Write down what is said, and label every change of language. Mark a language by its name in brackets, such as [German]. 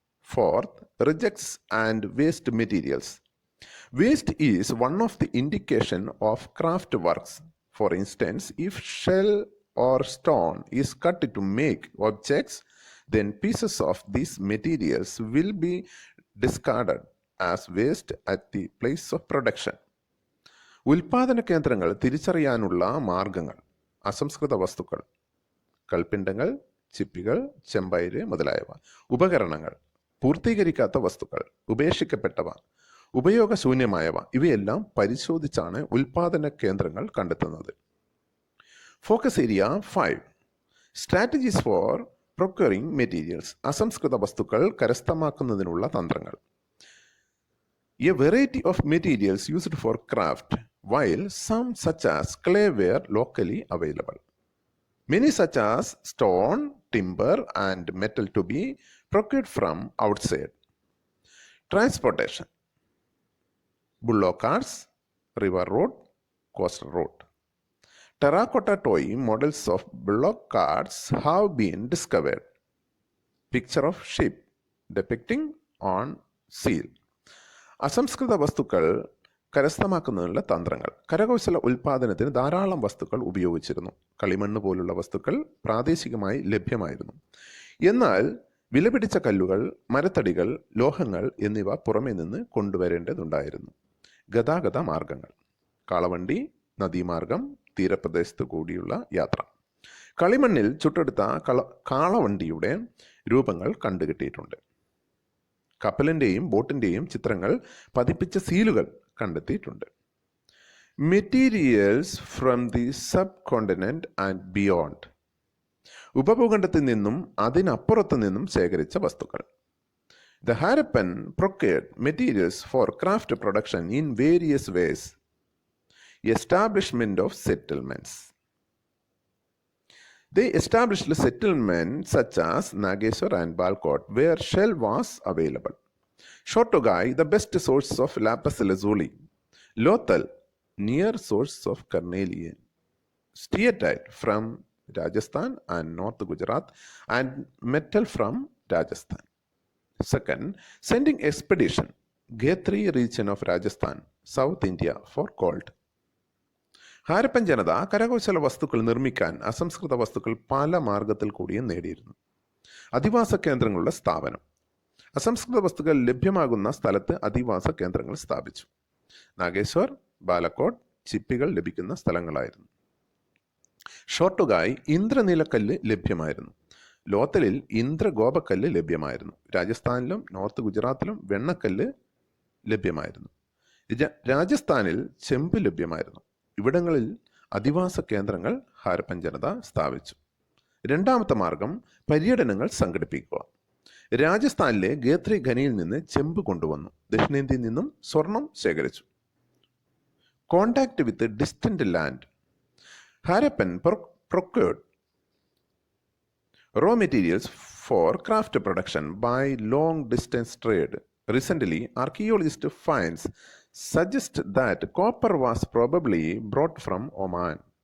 [English] Fourth, rejects and waste materials. Waste is one of the indication of craft works. For instance, if shell or stone is cut to make objects, then pieces of these materials will be discarded as waste at the place of production. [Malayalam] ഉൽപാദന കേന്ദ്രങ്ങൾ തിരിച്ചറിയാനുള്ള മാർഗങ്ങൾ: അസംസ്കൃത വസ്തുക്കൾ, കൽപ്പിണ്ടങ്ങൾ, ചിപ്പികൾ, ചെമ്പയിര് മുതലായവ. ഉപകരണങ്ങൾ: പൂർത്തീകരിക്കാത്ത വസ്തുക്കൾ, ഉപേക്ഷിക്കപ്പെട്ടവ, ഉപയോഗശൂന്യമായവ. ഇവയെല്ലാം പരിശോധിച്ചാണ് ഉൽപാദന കേന്ദ്രങ്ങൾ കണ്ടെത്തുന്നത്. [English] Focus area 5. Strategies for procuring materials. [Malayalam] അസംസ്കൃത വസ്തുക്കൾ കരസ്ഥമാക്കുന്നതിനുള്ള തന്ത്രങ്ങൾ. [English] A variety of materials used for craft, while some such as clay were locally available. Many such as stone, timber, and metal to be procured from outside. Transportation: bullock carts, river road, coastal road. Terracotta toy models of bullock carts have been discovered. Picture of ship depicting on seal. [Malayalam] അസംസ്കൃത വസ്തുക്കൾ കരസ്ഥമാക്കുന്നതിനുള്ള തന്ത്രങ്ങൾ. കരകൗശല ഉൽപാദനത്തിന് ധാരാളം വസ്തുക്കൾ ഉപയോഗിച്ചിരുന്നു. കളിമണ്ണ് പോലുള്ള വസ്തുക്കൾ പ്രാദേശികമായി ലഭ്യമായിരുന്നു. എന്നാൽ വിലപിടിച്ച കല്ലുകൾ, മരത്തടികൾ, ലോഹങ്ങൾ എന്നിവ പുറമേ നിന്ന് കൊണ്ടുവരേണ്ടതുണ്ടായിരുന്നു. ഗതാഗത മാർഗങ്ങൾ: കാളവണ്ടി, നദീമാർഗം, തീരപ്രദേശത്ത് കൂടിയുള്ള യാത്ര. കളിമണ്ണിൽ ചുട്ടെടുത്ത കാളവണ്ടിയുടെ രൂപങ്ങൾ കണ്ടുകിട്ടിയിട്ടുണ്ട്. കപ്പലിൻ്റെയും ബോട്ടിൻ്റെയും ചിത്രങ്ങൾ പതിപ്പിച്ച സീലുകൾ കണ്ടെത്തിയിട്ടുണ്ട്. [English] Materials from the subcontinent and beyond. [Malayalam] ഉപഭൂഖണ്ഡത്തിൽ നിന്നും അതിനപ്പുറത്തു നിന്നും ശേഖരിച്ച വസ്തുക്കൾ. [English] The Harappan procured materials for craft production in various ways. Establishment of settlements. They established settlements such as Nageshwar and Balkot where shell was available. Shotogai, the best source of lapis lazuli. Lothal, near source of carnelian. Steatite from Rajasthan and North Gujarat, and metal from Rajasthan. Second, sending expedition, Ghetri region of Rajasthan, South India for gold. [Malayalam] Harappan ജനത കരകൗശല വസ്തുക്കൾ നിർമ്മിക്കാൻ അസംസ്കൃത വസ്തുക്കൾ പല മാർഗത്തിൽ കൂടിയും നേടിയിരുന്നു. അധിവാസ കേന്ദ്രങ്ങളുടെ സ്ഥാപനം. അസംസ്കൃത വസ്തുക്കൾ ലഭ്യമാകുന്ന സ്ഥലത്ത് അധിവാസ കേന്ദ്രങ്ങൾ സ്ഥാപിച്ചു. നാഗേശ്വർ, ബാലക്കോട്ട് ചിപ്പികൾ ലഭിക്കുന്ന സ്ഥലങ്ങളായിരുന്നു. ഷോട്ടുകായി ഇന്ദ്രനീലക്കല്ല് ലഭ്യമായിരുന്നു. ലോത്തലിൽ ഇന്ദ്രഗോപക്കല്ല് ലഭ്യമായിരുന്നു. രാജസ്ഥാനിലും നോർത്ത് ഗുജറാത്തിലും വെണ്ണക്കല്ല് ലഭ്യമായിരുന്നു. രാജസ്ഥാനിൽ ചെമ്പ് ലഭ്യമായിരുന്നു. ഇവിടങ്ങളിൽ അധിവാസ കേന്ദ്രങ്ങൾ ഹാരപ്പൻ ജനത സ്ഥാപിച്ചു. രണ്ടാമത്തെ മാർഗം പര്യടനങ്ങൾ സംഘടിപ്പിക്കുക. രാജസ്ഥാനിലെ ഗേത്രി ഖനിയിൽ നിന്ന് ചെമ്പ് കൊണ്ടുവന്നു. ദക്ഷിണേന്ത്യയിൽ നിന്നും സ്വർണം ശേഖരിച്ചു. [English] Contact with distant land. Harappan procured raw materials for craft production by long distance trade. Recently, archaeologist finds suggest that copper was probably brought from Oman.